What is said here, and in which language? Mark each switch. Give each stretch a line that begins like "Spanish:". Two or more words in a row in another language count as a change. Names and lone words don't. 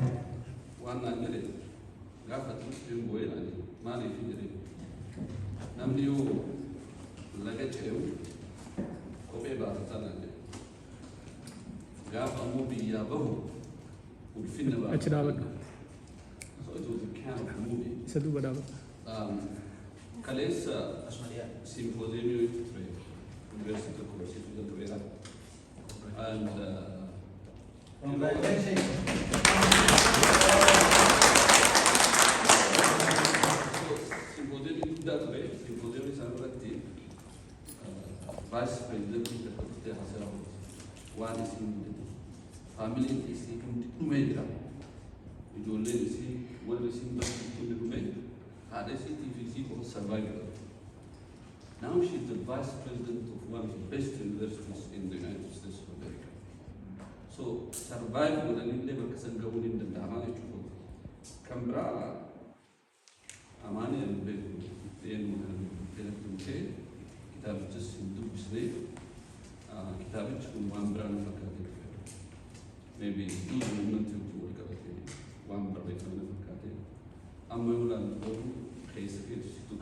Oromo: Waan naan jedhe gaafa tuusiin bu'ee naani maaliif jedhee namni yoo laga ce'u kophee baatataa naan jedhe. Gaafa ammoo biyyaa bahu ulfinna baata. Achi dhaabadhu.
English: So it was a kind of movie.
Oromo: Isa duuba dhaabadhu. Kaleessa simpooziyemii wayii ture yuunivarsiitii tokko barsiisuu jalqabeera. And simpooziyemii guddaa ture. Simpooziyemii isaan irratti vaayis pireezidantii tokko dhuftee haasaa waan isin mudate faamiliin isii hundi dhumee jira. Ijoolleen isii warri isin barsiiftu hundi dhumee haadha isiitii fi isii qofa survivor.
English: Now she's the vice president of one of the best universities in the United States of America.
Oromo: So survive godhanillee bakka san gahuun hin danda'amaa jechuudha. Kan biraa amaanii ani beeku deemu kan ta'e kitaabichas hin dubbisnee kitaabichi kun waan biraa nu fakkaatee maybe duuba uummanni wajjin wal qabatee waan barreeffame na fakkaatee amma yoo ilaallu garuu keessa keessi tuqa.